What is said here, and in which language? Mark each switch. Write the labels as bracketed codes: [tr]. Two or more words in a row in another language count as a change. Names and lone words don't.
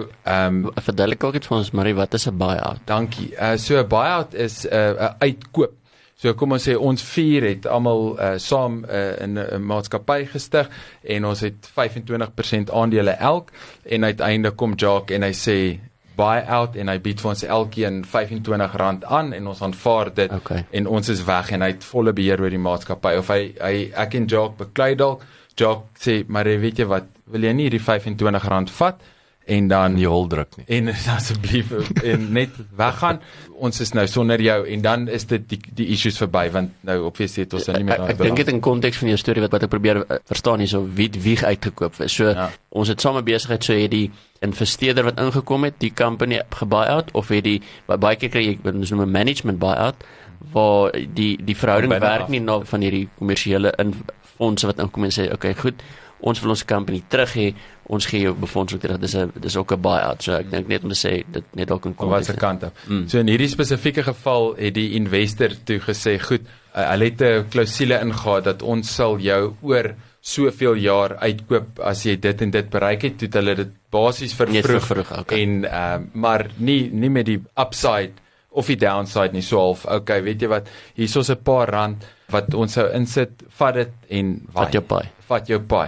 [af] verduidelik ook iets vir ons, Marie, wat is 'n buyout? Dankie. So 'n buyout is 'n uitkoop. So kom ons sê ons 4 het almal saam in 'n maatskappy gestig en ons het 25% aandele elk, en uiteindelik kom Jacques en hy sê buy-out en hy bied vir ons elkeen R25 aan en ons aanvaar dit, en ons is weg en hy het volle beheer oor die maatskappy. Of ek en Jacques beklei dalk, Jacques sê, maar weet jy wat, wil jy nie die R25 vat en dan nie hol druk nie, en asseblief en net weggaan, ons is nou sonder jou, en dan is dit die issues verby, want nou obviously het ons nie meer ek dink dit in konteks van jou storie wat ek probeer verstaan hier, so wie uitgekoop is. So ons het saam besigheid, so het die investeerder wat ingekom het, die company gebuy-out, of het die, baie keer kry jy, ons noem 'n [en] management buy-out, [af] waar die verhouding werk nie na van hierdie kommersiële fondse wat inkom en sê, okay, goed, ons wil ons company terug hê, ons gee jou befondsing terug, dis ook 'n buy-out, so ek dink net om te sê, dit net ook in konteks. Wat se kant op. So in hierdie spesifieke geval het die investor toe gesê, goed, hulle het 'n klousule ingegaan dat ons sal jou oor soveel jaar uitkoop as jy dit en dit bereik het, toe hulle dit basies vervroeg, en maar nie met die upside of die downside nie, so half, okay, weet jy wat, hier is 'n paar rand wat ons sou insit, vat dit en vat jou paai.